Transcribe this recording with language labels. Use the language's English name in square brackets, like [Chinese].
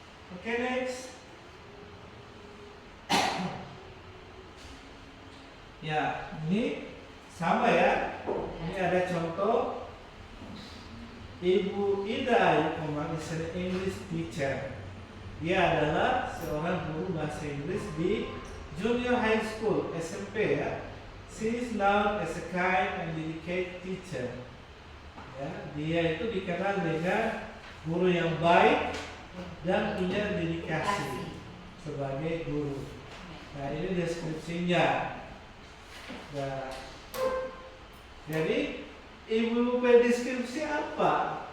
[English] Oke, next. [Indonesian] Ya, ini sama ya. Ini ada contoh. [English] Ibu Ida Ayu Komang is an English teacher. [Indonesian] Dia adalah seorang guru bahasa Inggris di [English] junior high school, [Indonesian] SMP ya. [English] She is known as a kind and dedicated teacher. [Indonesian] Ya, dia itu dikenal dengan guru yang baik dan punya dedikasi sebagai guru. Nah, ini deskripsinya. Nah, jadi ibu berdeskripsi apa?